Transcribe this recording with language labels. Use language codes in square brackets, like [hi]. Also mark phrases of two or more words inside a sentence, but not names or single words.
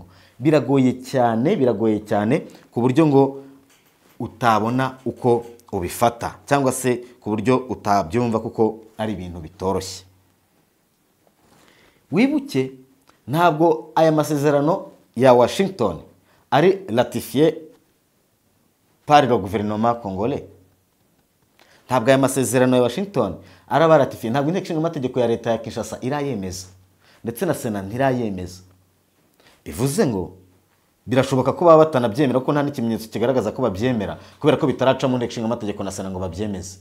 [rw] Biragoye cyane ku buryo ngo utabona uko ubifata cyangwa se ku buryo utabyumva kuko ari ibintu bitoroshye. Wibuke ntabwo aya masezerano ya Washington ari [fr] ratifié par le gouvernement congolais. [rw] Ntabwo aya masezerano ya Washington araba ratifié, ntabwo inteko ishinga amategeko ya leta ya Kinshasa irayemeza ndetse na Sena ntirayemeza. Bivuze ngo birashoboka ko baba batanabyemera ko nta n'ikimenyetso kigaragaza ko babyemera kubera ko bitaraca mu nteko ishinga amategeko na Sena ngo babyemeze.